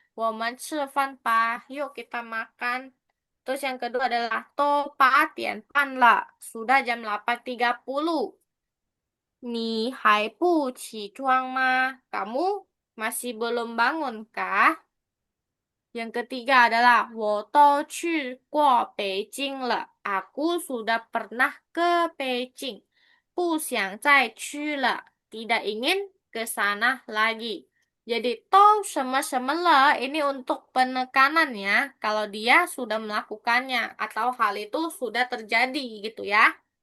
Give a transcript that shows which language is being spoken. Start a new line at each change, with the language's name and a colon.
Chinese: 我们吃饭吧,
Indonesian: yuk kita makan. Terus yang kedua adalah to
Chinese: 8点半了,
Indonesian: sudah jam 8.30.
Chinese: 你还不起床吗?
Indonesian: Kamu masih belum bangun kah? Yang ketiga adalah
Chinese: 我都去过北京了.
Indonesian: Aku sudah pernah ke Beijing.
Chinese: 不想再去了.
Indonesian: Tidak ingin ke sana lagi. Jadi to sama-sama le ini untuk penekanan ya. Kalau dia sudah melakukannya atau hal itu sudah terjadi gitu ya.